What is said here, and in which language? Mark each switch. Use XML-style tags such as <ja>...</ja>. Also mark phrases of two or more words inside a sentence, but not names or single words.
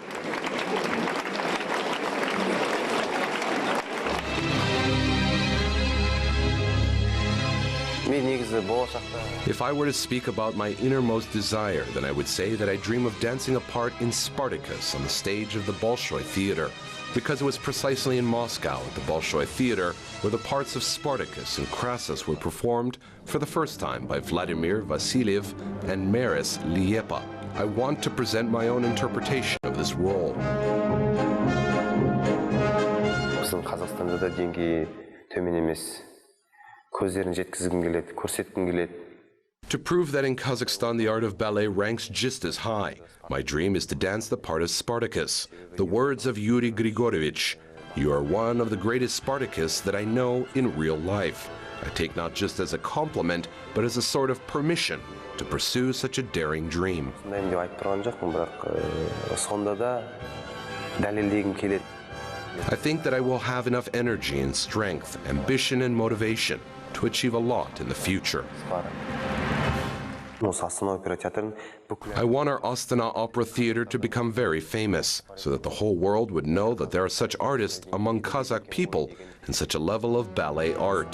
<en>If I were to speak about my innermost desire, then I would say that I dream of dancing a part in Spartacus on the stage of the Bolshoi Theater, because it was precisely in Moscow at the Bolshoi Theater where the parts of Spartacus and Crassus were performed for the first time by Vladimir Vasiliev and Maris Liepa. I want to present my own interpretation of this role.</en> <kk>Қазақстанда да деңгейі төмен емес. Көздерін жеткізгім келеді, көрсеткім келеді.</kk> <en>To prove that in Kazakhstan the art of ballet ranks just as high, my dream is to dance the part of Spartacus. The words of Yuri Grigorovich, "You are one of the greatest Spartacus that I know in real life." I take not just as a compliment, but as a sort of permission to pursue such a daring dream.</en> <kk>Мен деп айтып тұрған жоқпын, бірақ сонда да дәлелдегім келеді.</kk> <en>I think that I will have enough energy and strength, ambition and motivation to achieve a lot in the future. I want our Astana Opera Theater to become very famous, so that the whole world would know that there are such artists among Kazakh people and such a level of ballet art.</en>